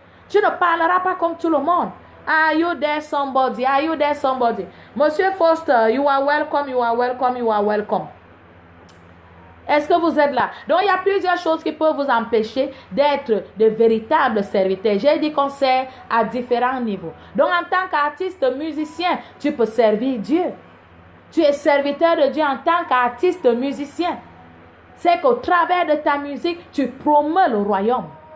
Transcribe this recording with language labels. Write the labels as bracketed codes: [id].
[fr] Tu ne parleras pas comme tout le monde. [en] Are you there somebody? Are you there somebody? Monsieur Foster, you are welcome, you are welcome, you are welcome. [fr] Est-ce que vous êtes là? Donc, il y a plusieurs choses qui peuvent vous empêcher d'être de véritables serviteurs. J'ai dit qu'on sert à différents niveaux. Donc, en tant qu'artiste musicien, tu peux servir Dieu. Tu es serviteur de Dieu en tant qu'artiste musicien. C'est qu'au travers de ta musique, tu promeus le royaume.